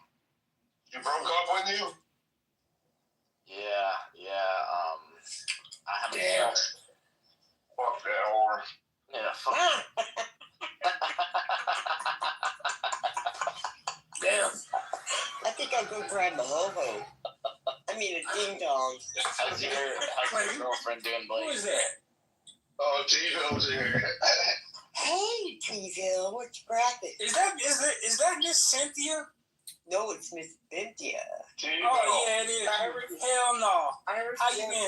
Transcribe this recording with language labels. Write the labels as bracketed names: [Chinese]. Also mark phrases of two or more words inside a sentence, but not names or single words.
[English] She broke up with you? Yeah. I haven't. Damn. Fuck that whore. Yeah, fuck. Damn. I think I'll go grab a ho-ho. I mean a ding-dong. How's your girlfriend doing, Blake? Who is that? Oh, T-Bill's here. Hey, T-Bill, what's bracket? Is that Miss Cynthia? No, it's Miss Cynthia. Oh, yeah, it is. Hell no. How you been?